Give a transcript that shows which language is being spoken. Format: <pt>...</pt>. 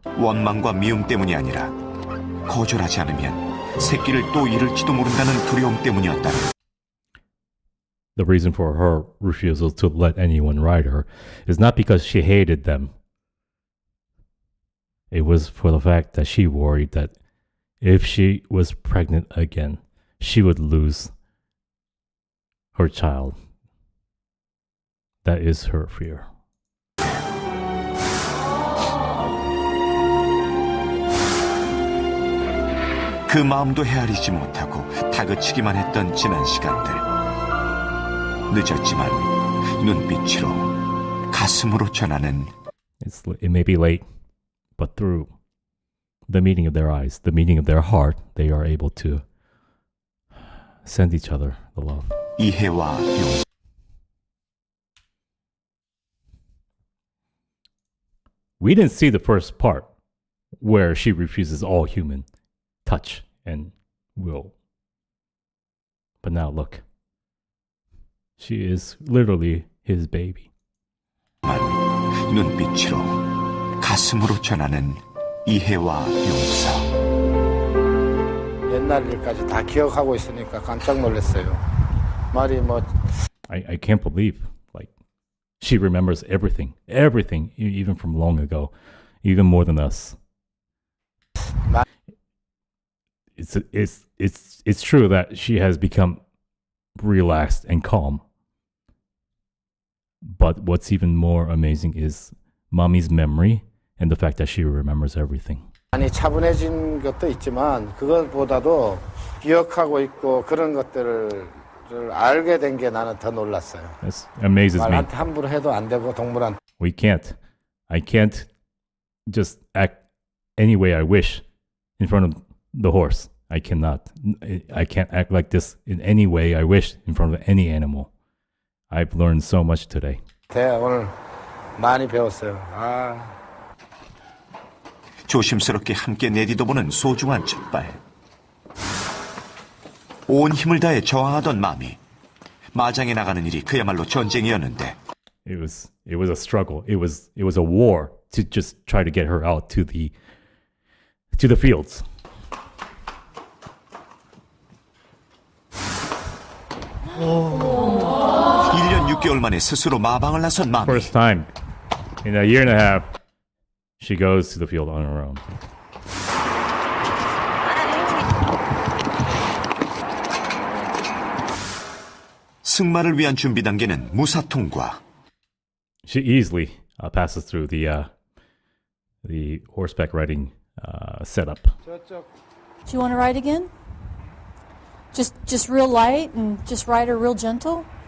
<ko>원망과 미움 때문이 아니라 거절하지 않으면 새끼를 또 잃을지도 모른다는 두려움 때문이었다.</ko> <en>The reason for her refusal to let anyone ride her is not because she hated them. It was for the fact that she worried that if she was pregnant again, she would lose her child. That is her fear.</en> <ko>그 마음도 헤아리지 못하고 다그치기만 했던 지난 시간들. 늦었지만 눈빛으로 가슴으로 전하는</ko> <en>It may be late, but through the meeting of their eyes, the meeting of their heart, they are able to send each other the love.</en> <ko>이해와 용.</ko> <en>We didn't see the first part where she refuses all human touch and will. But now look. She is literally his baby.</en> <ko>눈빛으로 가슴으로 전하는 이해와 용서. 옛날 일까지 다 기억하고 있으니까 깜짝 놀랐어요. 말이 뭐</ko> <en>I can't believe like she remembers everything, even from long ago, even more than us. It's true that she has become relaxed and calm. But what's even more amazing is Mommy's memory and the fact that she remembers everything.</en> <ko>많이 차분해진 것도 있지만 그것보다도 기억하고 있고 그런 것들을 알게 된 게 나는 더 놀랐어요.</ko> <en>This amazes me.</en> <ko>말한테 함부로 해도 안 되고 동물한테.</ko> <en>I can't just act any way I wish in front of the horse. I can't act like this in any way I wish in front of any animal. I've learned so much today.</en> <ko>오늘 많이 배웠어요. 조심스럽게 함께 내디뎌보는 소중한 첫발. 온 힘을 다해 저항하던 마음이 마장에 나가는 일이 그야말로 전쟁이었는데.</ko> <en>It was a struggle. It was a war to just try to get her out to the fields. 오.</en> <ko>1년 6개월 만에 스스로 마방을 나선 마미.</ko> <en>First time in a year and a half, she goes to the field on her own.</en> <ko>승마를 위한 준비 단계는 무사 통과.</ko> <en>She easily passes through the horseback riding setup. Do you want to ride again? Just real light and just ride her real gentle?</en>